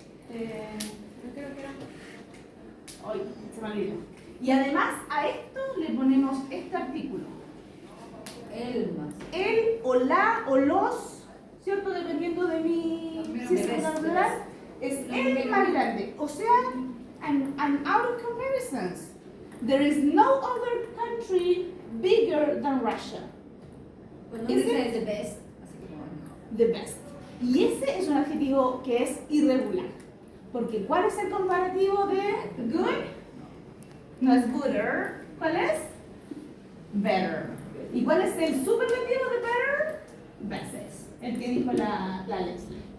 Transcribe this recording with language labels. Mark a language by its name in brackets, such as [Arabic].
[Spanish] creo que era. Ay, se me olvidó. Y además a esto le ponemos este artículo. El más. El o la o los, ¿cierto? Dependiendo de mi si es plural, es el más grande. O sea, [English] and out of comparisons, there is no other country bigger than Russia. Pues no Is [Spanish] dice [English] it? the best, [Spanish] así como mejor. [English] The best. [Spanish] Y ese es un adjetivo que es irregular. Porque ¿cuál es el comparativo de good? No es gooder. ¿Cuál es? Better. ¿Y cuál es el superlativo de better? Best. El que dijo la Leslie.